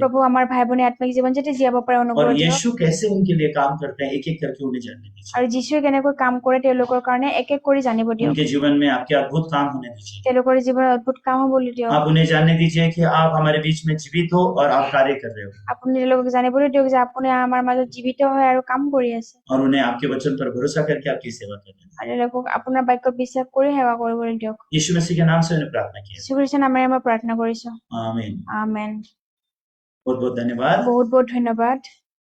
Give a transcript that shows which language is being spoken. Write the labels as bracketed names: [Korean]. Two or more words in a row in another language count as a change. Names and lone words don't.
[Assamese] প্ৰভু আমাৰ ভাই ভনী আত্মিক জীৱন যাতে জীয়াব পাৰে অনুগ্ৰহ [Hindi] और [Assamese] দিয়ক [Hindi] यीशु कैसे उनके लिए काम करते हैं एक एक करके उन्हें जानने दीजिए। [Assamese] আৰু যীশুৱে কেনেকৈ কাম কৰে তেওঁলোকৰ কাৰণে এক এক কৰি জানিব দিয়ক [Hindi] उनके जीवन में आपके अद्भुत काम होने दीजिए। [Assamese] তেওঁলোকৰ জীৱনত অদ্ভুত কাম হ'বলৈ দিয়ক [Hindi] आप उन्हें जानने दीजिए कि आप हमारे बीच में जीवित हो और आप कार्य कर रहे हो, [Assamese] আপুনি তেওঁলোকক জানিবলৈ দিয়ক যে আপুনি আমাৰ মাজত জীৱিত হৈ আৰু কাম কৰি আছে [Hindi] और उन्हें आपके वचन पर भरोसा करके आपकी सेवा कर रहे हैं। [Assamese] আৰু তেওঁলোকক আপোনাৰ বাক্যত বিশ্বাস কৰি সেৱা কৰিবলৈ দিয়ক [Hindi] यीशु मसीह के नाम से उन्हें प्रार्थना किया। [Assamese] যীশুখ্ৰীষ্টৰ নামেৰে মই প্ৰাৰ্থনা কৰিছো [Hindi] आमीन। [Assamese] আমেন [Hindi] बहुत बहुत धन्यवाद। [Assamese] বহুত বহুত ধন্যবাদ